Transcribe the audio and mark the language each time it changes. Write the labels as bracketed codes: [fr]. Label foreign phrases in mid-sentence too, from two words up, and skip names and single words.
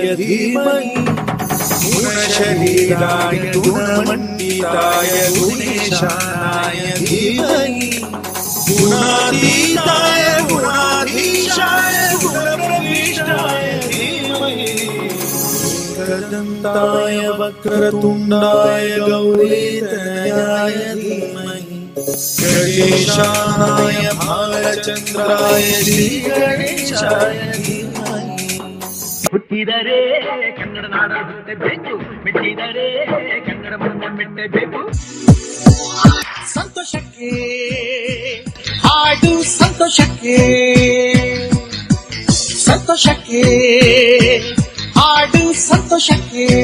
[sa] धीमहि गुणशरीराय गुणमण्डिताय गुणेशानाय धीमहि गुणातीताय गुणाधीशाय गुणप्रविष्टाय धीमहि एकदन्ताय वक्रतुण्डाय गौरीतनयाय धीमहि गणेशाय भालचन्द्राय श्रीगणेशाय धीमहि [kn] ಹುಟ್ಟಿದರೆ ಕನ್ನಡ ನಾಡ ಹುಟ್ಟಬೇಕು ಮೆಟ್ಟಿದರೆ ಕನ್ನಡ ಮಣ್ಣ ಮೆಟ್ಟಬೇಕು ಸಂತೋಷಕ್ಕೆ ಹಾಡು ಸಂತೋಷಕ್ಕೆ ಸಂತೋಷಕ್ಕೆ ಹಾಡು ಸಂತೋಷಕ್ಕೆ